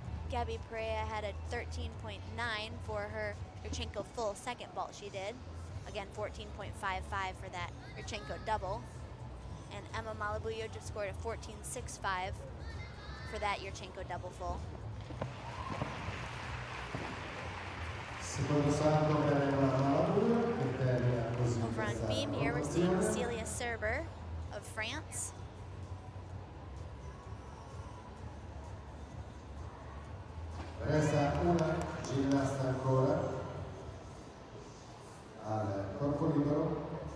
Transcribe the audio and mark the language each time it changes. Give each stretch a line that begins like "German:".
English: Gabby Perea had a 13.9 for her Yurchenko full second vault she did. Again, 14.55 for that Yurchenko double. And Emma Malabuyo just scored a 14.65 for that Yurchenko double full.
Italian: Secondo salto per Emma Malabuyo, che termina così.
English: Over on beam here, we're seeing Celia Serber of France.
Italian: Resta una ginnasta ancora al corpo libero.